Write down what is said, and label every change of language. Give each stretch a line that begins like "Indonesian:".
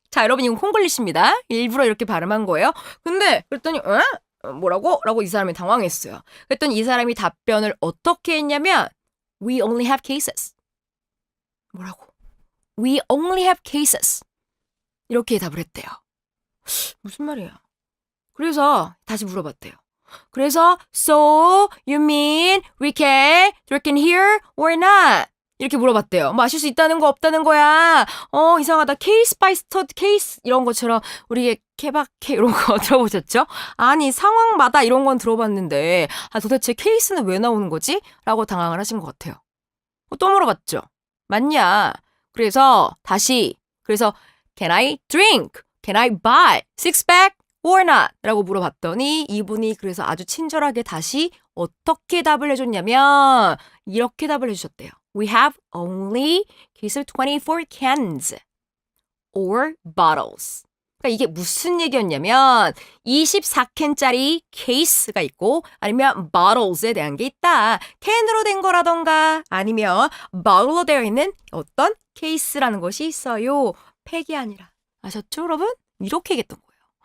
Korean: 자, 여러분 이건 콩글리시입니다. 일부러 이렇게 발음한 거예요. 근데 그랬더니 뭐라고? 라고 이 사람이 당황했어요. 그랬더니 이 사람이 답변을 어떻게 했냐면
English: We only have cases.
Korean: 뭐라고?
English: We only have cases.
Korean: 이렇게 답을 했대요. 무슨 말이야? 그래서 다시 물어봤대요. 그래서
English: So you mean we can drink in here or not?
Korean: 이렇게 물어봤대요. 마실 수 있다는 거 없다는 거야. 이상하다. 케이스 바이 스터디 케이스 이런 것처럼 우리 케바케 이런 거 들어보셨죠? 아니 상황마다 이런 건 들어봤는데 도대체 케이스는 왜 나오는 거지? 라고 당황을 하신 것 같아요. 또 물어봤죠. 맞냐? 그래서
English: Can I drink? Can I buy? Six-pack or not?
Korean: 라고 물어봤더니 이분이 그래서 아주 친절하게 다시 어떻게 답을 해줬냐면 이렇게 답을 해주셨대요.
English: We have only case of 24 cans or bottles.
Korean: 그러니까 이게 무슨 얘기였냐면 24캔짜리 케이스가 있고 아니면 bottles에 대한 게 있다. 캔으로 된 거라던가 아니면 bottle로 되어 있는 어떤 케이스라는 것이 있어요. 팩이 아니라. 아셨죠, 여러분? 이렇게 얘기했던 거예요.